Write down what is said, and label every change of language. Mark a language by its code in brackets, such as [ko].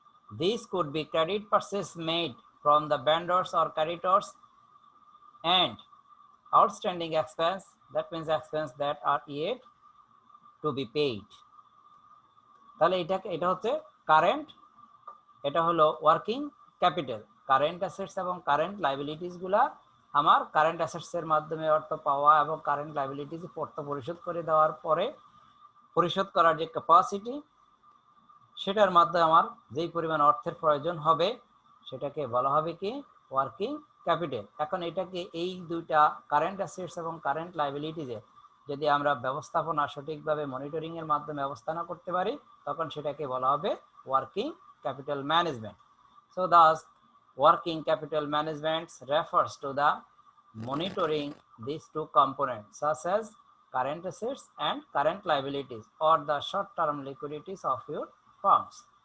[en] These could be credit purchases made from the vendors or creditors, and outstanding expense, that means expense that are yet to be paid. [bn] তাহলে এটা হচ্ছে current, এটা হলো working capital. Current assets এবং current liabilities গুলা আমার current assets এর মাধ্যমে অর্থ পাওয়া এবং কারেন্ট লাইবিলিটিস অর্থ পরিশোধ করে দেওয়ার পরে পরিশোধ করার যে ক্যাপাসিটি সেটার মাধ্যমে আমার যেই পরিমাণ অর্থের প্রয়োজন হবে সেটাকে বলা হবে কি ওয়ার্কিং ক্যাপিটাল। এখন এটাকে এই দুইটা কারেন্ট অ্যাসেটস এবং কারেন্ট লায়াবিলিটিজে যদি আমরা ব্যবস্থাপনা সঠিকভাবে মনিটরিং এর মাধ্যমে ব্যবস্থাপনা করতে পারি তখন সেটাকে বলা হবে working capital management. [en] So thus working capital management refers to the monitoring these two components such as current assets and current liabilities or the short-term liquidities of your firms.